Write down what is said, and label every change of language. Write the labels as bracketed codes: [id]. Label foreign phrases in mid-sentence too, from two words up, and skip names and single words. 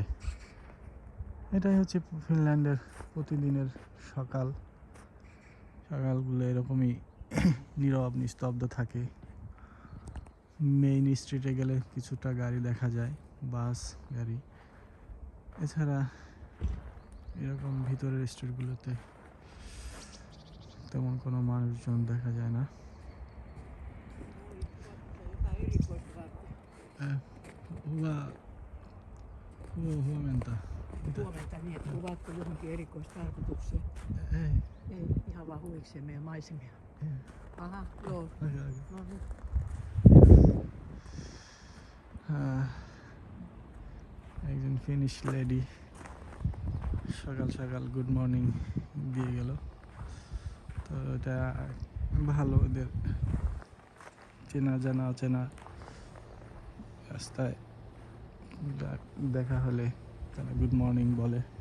[bn] এটাই হচ্ছে ফিনল্যান্ডের প্রতিদিনের সকালগুলো এরকমই নীরব নিস্তব্ধ থাকে। [en] main streete [bn] গেলে কিছুটা গাড়ি দেখা যায়, বাস গাড়ি, এছাড়া এরকম ভিতরের স্ট্রিটগুলোতে তেমন কোনো মানুষজন দেখা যায় না। [fi] Huomenta. Huomenta, niin että kuvaatko johonkin erikoistarkoitukseen? Ei. Ei, ihan vaan huvikseen meidän maisemia. Aha, joo. Okay. No niin. [bn] একজন ফিনিশ লেডি সকাল [en] good morning [bn] দিয়ে গেল, তো এটা ভালো, ওদের চেনা জানা অচেনা রাস্তায় দেখা হলে তারা [en] good morning [bn] বলে।